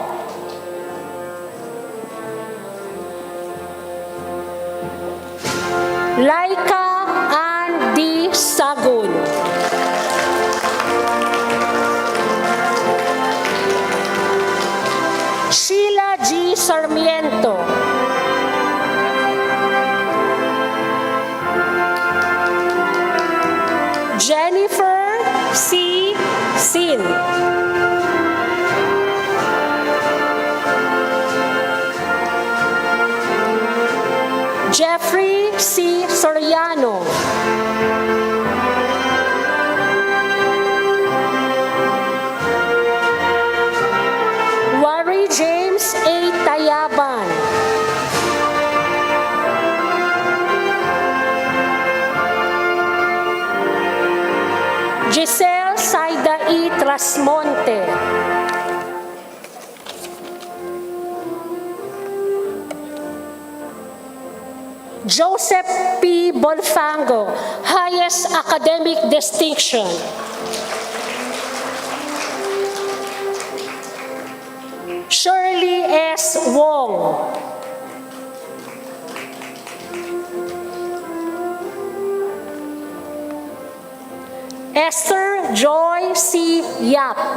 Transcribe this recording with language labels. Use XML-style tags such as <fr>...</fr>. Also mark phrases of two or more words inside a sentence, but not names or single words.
<en>Laika Ann D. Sagun. Sheila G. Sarmiento. Jennifer C. Sin. Jeffrey C. Soriano. Wari James A. Tayaban. Giselle Saida E. Trasmonte. Joseph P. Bolfango, highest academic distinction. Shirley S. Wong. Esther Joy C. Yap.</en>